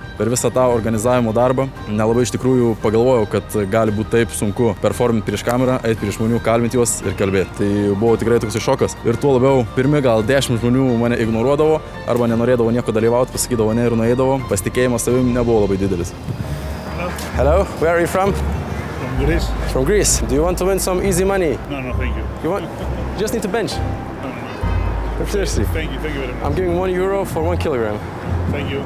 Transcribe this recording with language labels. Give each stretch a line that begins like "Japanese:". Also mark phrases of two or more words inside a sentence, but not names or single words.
Lithuanian: Per visą tą organizavimo darbą nelabai iš tikrųjų pagalvojau, kad gali būti taip sunku performinti prieš kamerą, eiti prieš žmonių, kalbinti juos ir kalbėti. Tai buvo tikrai toks šokas. Ir tuo labiau pirmi gal 10 žmonių mane ignoruodavo arba nenorėdavo nieko dalyvauti, pasakydavo ne ir nueidavo. Pasitikėjimas savim nebuvo labai didelis.
English: Hello, where are you from? From Greece. From Greece. Do you want to win some easy money? No, thank you. You want? You just need to bench. No. Seriously. Thank you very much. I'm giving €1 for 1 kilogram. Thank you.